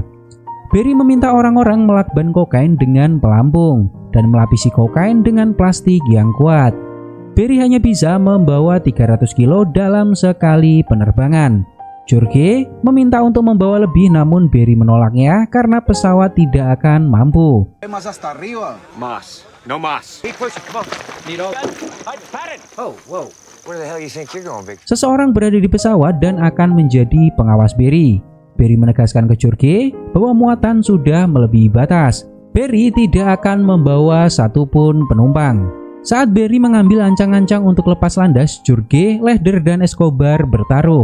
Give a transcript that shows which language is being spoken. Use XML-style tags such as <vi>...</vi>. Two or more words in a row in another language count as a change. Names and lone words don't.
<id>Barry meminta orang-orang melakban kokain dengan pelampung dan melapisi kokain dengan plastik yang kuat. Barry hanya bisa membawa 300 kilo dalam sekali penerbangan. Jorge meminta untuk membawa lebih, namun Barry menolaknya karena pesawat tidak akan mampu.</id> <es>Más hasta arriba. Mas. No mas.</es> <en>Keep pushing, come on. Oh, whoa. Where the hell you think you're going, Big?</en> <id>Seseorang berada di pesawat dan akan menjadi pengawas Barry. Barry menegaskan ke Jorge bahwa muatan sudah melebihi batas. Barry tidak akan membawa satupun penumpang. Saat Barry mengambil ancang-ancang untuk lepas landas, Jorge, Lehder, dan Escobar bertaruh.</id>